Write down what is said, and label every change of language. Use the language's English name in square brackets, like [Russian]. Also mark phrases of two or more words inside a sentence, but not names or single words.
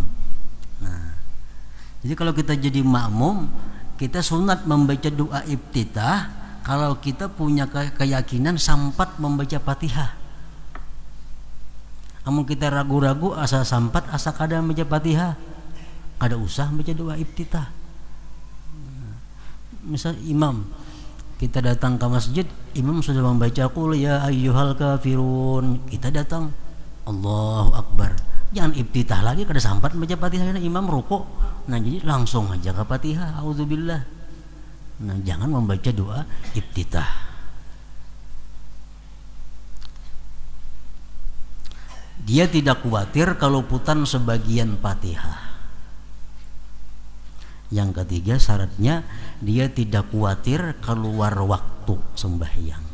[Banjar] Nah, jadi kalau kita jadi makmum, kita sunat membaca doa iftitah kalau kita punya keyakinan sampat membaca Fatihah. Namun kita ragu-ragu asa sampat asa kada membaca Fatihah, kada usah membaca doa iftitah. [Indonesian] Misal imam, kita datang ke masjid, imam sudah membaca [Arabic] قل يا أيها الكافرون, [Banjar] kita datang [Arabic] الله أكبر, [Banjar] Jangan ibtitah lagi kada sampat baca Fatihah imam rukuk. [Indonesian] Nah jadi langsung aja ke Fatihah, auzubillah. Nah jangan membaca doa ibtitah. Dia tidak khawatir kalau putan sebagian Fatihah. Yang ketiga syaratnya dia tidak khawatir keluar waktu sembahyang.